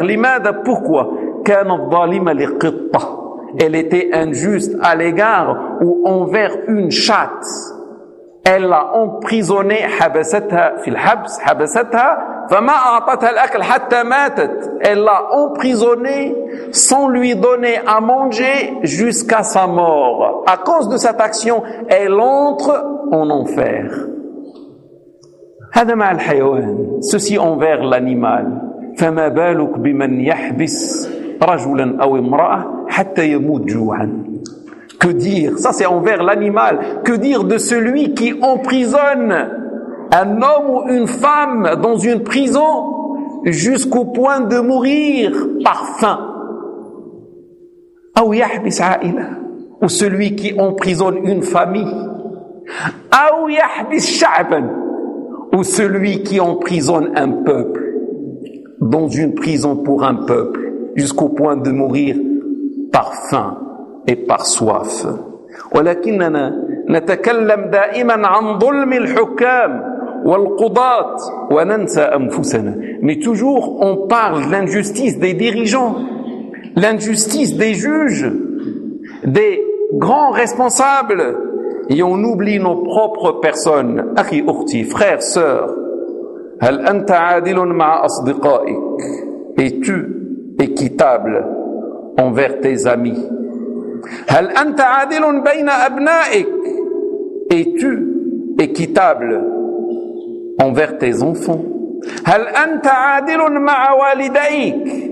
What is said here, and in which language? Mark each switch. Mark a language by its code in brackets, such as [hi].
[ar] لماذا? [fr] Pourquoi? [ar] كانت ظالمة لقطة. [fr] Elle était injuste à l'égard ou envers une chatte. Elle l'a emprisonnée. [ar] حبستها في الحبس. حبستها فما أعطتها الأكل حتى ماتت. [fr] Elle l'a emprisonnée sans lui donner à manger jusqu'à sa mort. À cause de cette action, elle entre en enfer. [ar] هذا مع الحيوان. [fr] Ceci envers l'animal. [ar] فما بالك بمن يحبس رجلا أو امرأة حتى يموت جوعا. [fr] Que dire? Ça c'est envers l'animal. Que dire de celui qui emprisonne un homme ou une femme dans une prison jusqu'au point de mourir par faim? [ar] أو يحبس عائلة. [fr] Ou celui qui emprisonne une famille. [ar] أو يحبس شعبا. [fr] Ou celui qui emprisonne un peuple dans une prison pour un peuple jusqu'au point de mourir par faim et par soif. [ar] ولكننا نتكلم دائما عن ظلم الحكام والقضاة وننسى أنفسنا. [fr] Mais toujours on parle de l'injustice des dirigeants, l'injustice des juges, des grands responsables. Et on oublie nos propres personnes. [ar] أخي أختي, [fr] frère, sœur, [ar] هل أنت عادل مع أصدقائك? [fr] Es-tu équitable envers tes amis? [ar] هل أنت عادل بين أبنائك? [fr] Es-tu équitable envers tes enfants? [ar] هل أنت عادل مع والديك?